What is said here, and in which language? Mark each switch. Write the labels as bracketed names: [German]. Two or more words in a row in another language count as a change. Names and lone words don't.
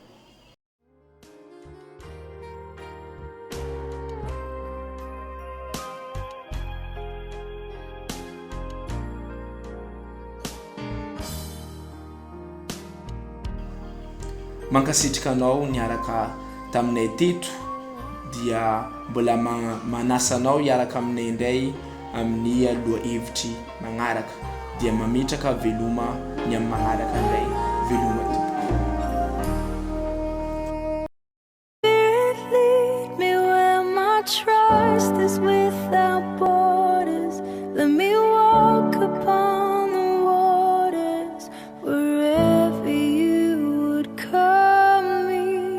[Malagasy] Mankasitrika anao niaraka taminay teto dia mbola manasa anao hiaraka aminay indray amin'ny lohahevitry magnaraka dia mametraka veloma ny amin'ny magnaraka indray veloma tompoko. [English] Lead me where my trust is without borders. Let me walk upon the waters wherever you would call me.